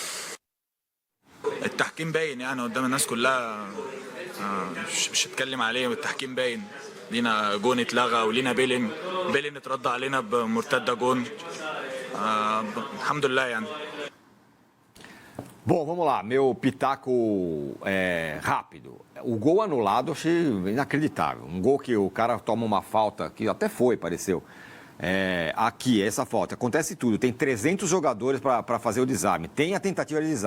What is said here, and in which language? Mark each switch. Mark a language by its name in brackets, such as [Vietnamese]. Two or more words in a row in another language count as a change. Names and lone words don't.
[Arabic] التحكيم باين يعني قدام الناس كلها مش هتكلم عليه. التحكيم باين لينا جون اتلغى ولينا بيلين اترد علينا بمرتده جون. الحمد لله يعني. [Portuguese] Bom, vamos lá, meu pitaco rápido. O gol anulado eu achei inacreditável. Um gol que o cara toma uma falta, que até foi, pareceu. Aqui, essa falta. Acontece tudo. Tem 300 jogadores para fazer o desarme. Tem a tentativa de desarme.